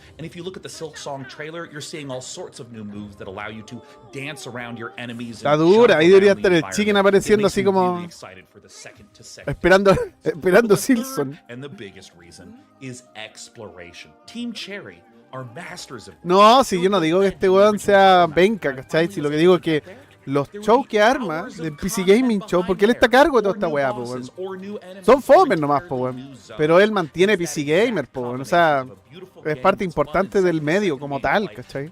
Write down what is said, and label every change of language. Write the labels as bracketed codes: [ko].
[en] And if you look at the Silksong trailer, you're seeing all sorts of new moves that allow you to dance around your enemies. [es] Está dura, ahí debería estar el chicken apareciendo así como esperando Silson. [en] And the biggest reason is exploration. Team Cherry are masters of... [es] No, si yo no digo que este weón sea penca, ¿cachai? Si lo que digo es que los shows que arma del PC Gaming Show, porque él está a cargo de toda esta weá, po, weón. Son fomes nomás, po, weón. Pero él mantiene PC Gamer, po, weón. O sea, es parte importante del medio como tal, ¿cachai?